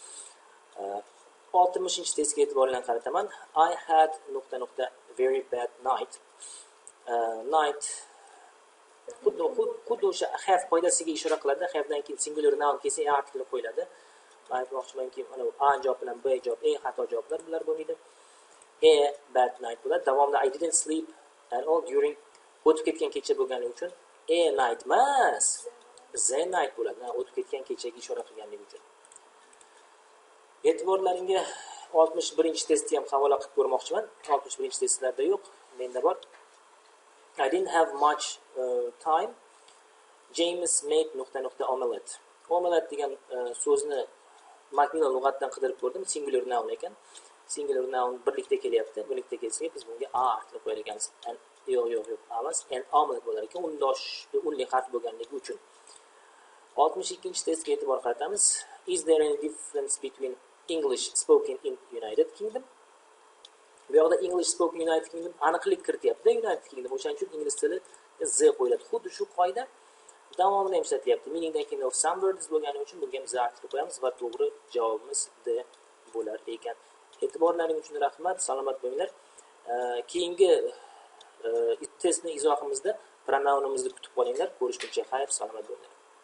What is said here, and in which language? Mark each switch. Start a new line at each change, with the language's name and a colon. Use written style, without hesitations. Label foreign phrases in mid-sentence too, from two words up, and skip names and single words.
Uzbek: 60-testga e'tibor bilan qarataman.
English: I had ... very bad night.
Uzbek: Night xuddi o'sha have qoidasiga ishora qiladi. Have'dan keyin
English: singular noun
Uzbek: kelsa A artikel qo'yiladi. Men aytmoqchimanki, mana A javob bilan B javob eng xato javoblar bular bo'lmaydi.
English: A bad night
Uzbek: bo'ladi. Davomida
English: I didn't sleep at all during
Uzbek: o'tib ketgan kecha bo'lgani uchun
English: A night
Uzbek: emas, Z night bo'ladi. O'tib ketgan kechaga ishora qilganligi uchun. E'tiborlaringga 61-testni ham havola qilib ko'rmoqchiman. 61-testlarda yo'q, menda bor.
English: I didn't have much time. James made ... omelette.
Uzbek: Omelette degan so'zni Macmillan lug'atidan qidirib ko'rdim.
English: Singular noun
Uzbek: ekan.
English: Singular noun
Uzbek: birlikda kelyapti. Birlikda kelsa, biz bunga A harfini qo'yar ekanmiz. Yo'q, A emas,
English: an omelette
Uzbek: bo'lar ekan. Unli harf bo'lganligi uchun. 62-testga e'tibor qaratamiz.
English: Is there any difference between English spoken in United Kingdom?
Uzbek: Bu yoqda
English: English spoken United Kingdom
Uzbek: aniqlik kirityapti. United Kingdom o'shaning uchun ingliz tili Z qo'yiladi. Xuddi shu qoida davomida ham ishlatilyapti. Meaningdan keyin
English: some words
Uzbek: bo'lgani uchun bunga ham Z harfini qo'yamiz va to'g'ri javobimiz D bo'lar ekan. E'tiborlaring uchun rahmat. Salomat bo'linglar. Keyingi testni izohimizda pronounimizni kutib qolinglar. Ko'rishguncha xayr, salomat bo'linglar.